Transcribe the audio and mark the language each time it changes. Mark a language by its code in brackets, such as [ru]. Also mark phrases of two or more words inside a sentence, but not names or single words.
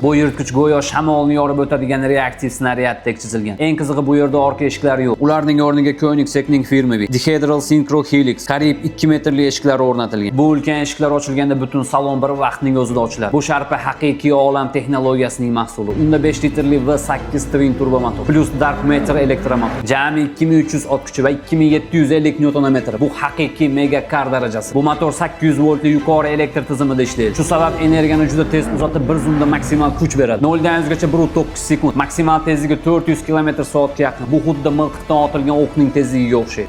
[uz] Bu yirtqich go'yo shamolni yorib o'tadigan reaktiv snaryadek chizilgan. Eng qizig'i bu yerda orqa eshiklar yo'q. Ularning o'rniga Koenigseggning firmaviy Dihedral Synchro Helix qariyb 2 metrli eshiklar o'rnatilgan. Bu ulkan eshiklar ochilganda butun salon bir vaqtning o'zida ochiladi. Bu sharpa haqiqiy olam texnologiyasining mahsuli. Unda 5 litrli V8 [en] twin turbo [uz] motor plus dark matter elektromotor. Jami 2300 ot kuchi va 2750 Nm. Bu haqiqiy mega kar darajasi. Bu motor 800 voltli yuqori elektr tizimida ishlaydi. Shu sabab energiyani juda tez uzatib bir zumda maksimal kuch beradi. 0 dan 100 gacha 1.9 sekund. Maksimal tezligi 400 km/soatga yaqin. Bu xuddi miltiqdan otilgan o'qning tezligiga o'xshaydi.